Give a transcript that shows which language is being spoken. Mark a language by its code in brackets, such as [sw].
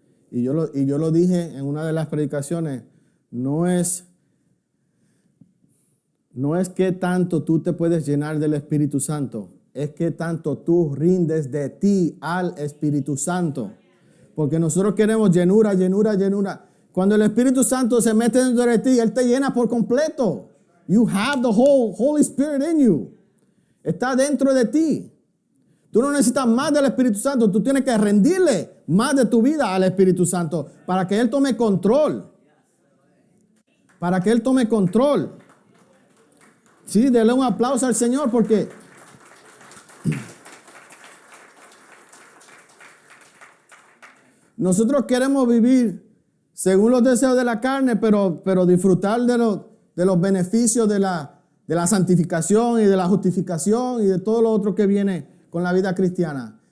[es] Y yo lo dije en una de las predicaciones, no es qué tanto tú te puedes llenar del Espíritu Santo, es que tanto tú rindes de ti al Espíritu Santo. Porque nosotros queremos llenura, llenura, llenura. Cuando el Espíritu Santo se mete dentro de ti, Él te llena por completo. [en] You have the whole Holy Spirit in you. [es] Está dentro de ti. Tú no necesitas más del Espíritu Santo. Tú tienes que rendirle más de tu vida al Espíritu Santo para que Él tome control. Para que Él tome control. Sí, denle un aplauso al Señor porque nosotros queremos vivir según los deseos de la carne, pero disfrutar de los beneficios de la santificación y de la justificación y de todo lo otro que viene con la vida cristiana.